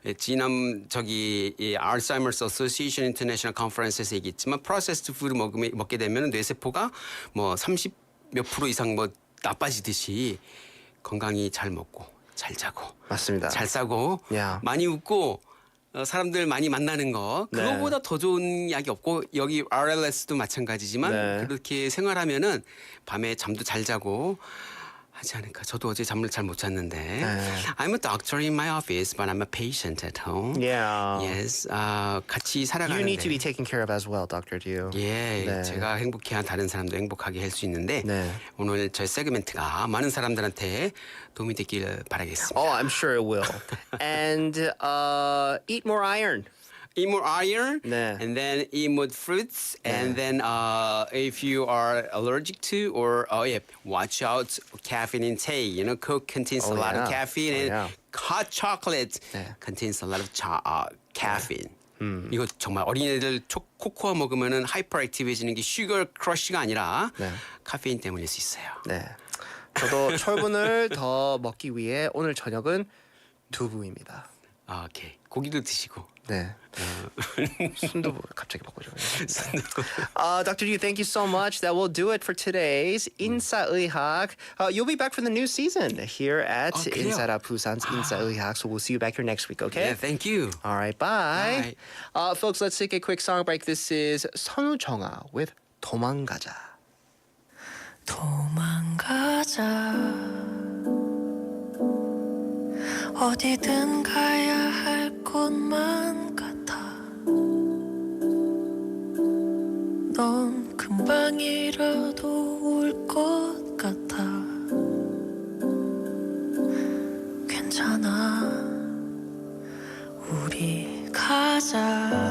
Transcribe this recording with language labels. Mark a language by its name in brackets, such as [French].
[Korean] 지난 알츠하이머스 어소시에이션 인터내셔널 컨퍼런스에서 얘기했지만 프로세스드 푸드 먹게 되면 뇌세포가 뭐 30몇 % 이상 뭐 나빠지듯이 건강히 잘 먹고 잘 자고 맞습니다. 잘 싸고 많이 웃고 사람들 많이 만나는 거 그거보다 더 좋은 약이 없고 여기 RLS도 마찬가지지만 그렇게 생활하면은 밤에 잠도 잘 자고 하지 않을까. 저도 어제 잠을 잘 못 잤는데. [English] I'm a doctor in my office, but I'm a patient at home. Yeah. [Korean] Yes. 같이 살아가는데. [English] You need to be taken care of as well, Dr. Dew. [Korean] 예. 네. 제가 행복해야 다른 사람도 행복하게 할 수 있는데 오늘 저희 세그멘트가 많은 사람들한테 도움이 되길 바라겠습니다. [English] Oh, I'm sure it will. And eat more iron. Eat more iron, [Korean] 네. [English] and then eat more fruits, and then if you are allergic to or watch out caffeine intake. You know, Coke contains a lot of caffeine, and hot chocolate contains a lot of caffeine. [Korean] 이거 정말 어린애들 코코아 먹으면은 하이퍼액티브해지는 게 슈거 크러쉬가 아니라 카페인 때문일 수 있어요. 네. 저도 철분을 더 먹기 위해 오늘 저녁은 두부입니다. 오케이. 고기도 드시고. 네. 순두부 갑자기 먹고 싶어요. [English] Dr. Yu, thank you so much. That will do it for today's 인싸의학. You'll be back for the new season here at 인싸라 Busan's 인싸의학. So we'll see you back here next week, okay? Yeah, thank you. All right, bye. Folks, let's take a quick song break. This is 선우정아 with 도망가자. [Korean] 도망가자 어디든 가야 할 곳만 같아 넌 금방이라도 올 것 같아 괜찮아 우리 가자